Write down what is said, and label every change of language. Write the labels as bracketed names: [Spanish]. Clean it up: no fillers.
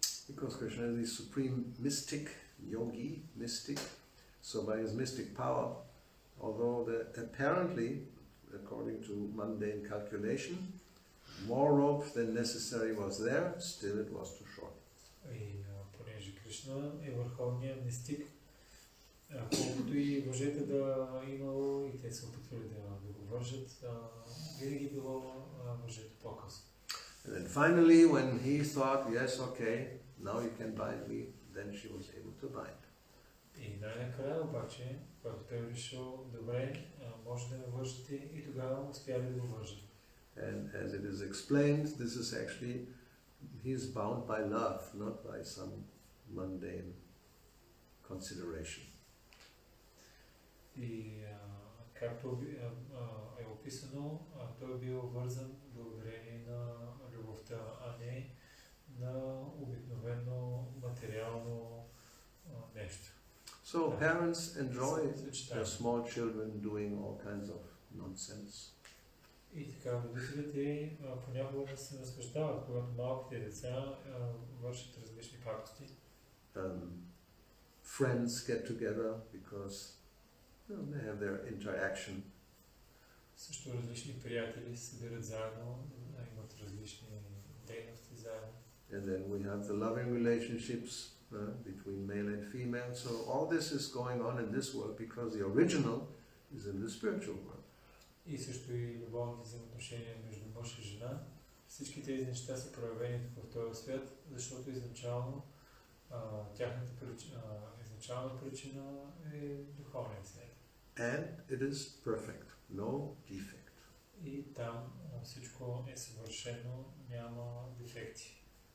[English] Because Krishna is the supreme mystic, yogi, mystic, so by his mystic power, although apparently, according to mundane calculation, more rope than necessary was there, still it was too short. [Bulgarian] И понеже Кришна е върховният мистик, колкото и въжете да имало и те се опитвали да го вържат, винаги било въжето по-късно. [English] And then finally, when he thought, yes, okay, now you can bind me, then she was able to bind. [Bulgarian] И най-накрая обаче, когато той решил, добре, може да ме вържете, и тогава успяли да го вържат. [English] And as it is explained, this is actually, he is bound by love, not by some mundane consideration. [Bulgarian] И както е описано, той е бил вързан благодарение на любовта, а не на обикновено материално нещо. [English] So parents enjoy their small children doing all kinds of nonsense. [Bulgarian] И така, родителите понякога се наслаждават, когато малките деца вършат различни пакости. [English] Friends get together because they have their interaction. [Bulgarian] Също различни приятели се събират заедно, имат различни дейности заедно. [English] And then we have the loving relationships between male and female. So all this is going on in this world because the original is in the spiritual world. [Bulgarian] И също и любовните взаимоотношения между мъж и жена. Всички тези неща са проявени в този свят, защото изначално тяхната изначална причина е духовният свят. [English] And it is perfect, no defect. [Bulgarian] И там всичко е съвършено, няма дефекти.